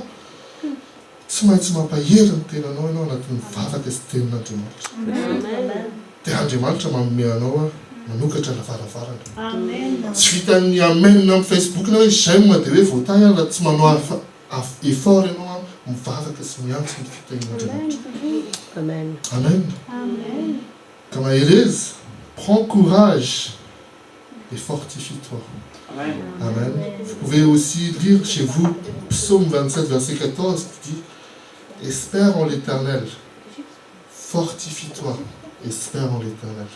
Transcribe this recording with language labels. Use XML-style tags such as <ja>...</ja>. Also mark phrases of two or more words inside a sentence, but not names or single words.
<mg>Tsy maintsy mampahery ny tenanao ianao anatin'ny vavaka sy tenin'Andriamanitra. Dia Andriamanitra manome anao manokatra lavaravarana. Tsy vitan'ny amen amin'ny Facebook na hoe j'aime dia hoe voatay raha tsy manao effort ianao mivavaka sy miantso ny fitahin'Andriamanitra. Amen. Amen.</mg> <fr>Comme Mahereza, prends courage et fortifie-toi. Amen. Vous pouvez aussi lire chez vous Psaume 27, verset 14, qui dit espère en l'Éternel, fortifie-toi, espère en l'Éternel.</fr>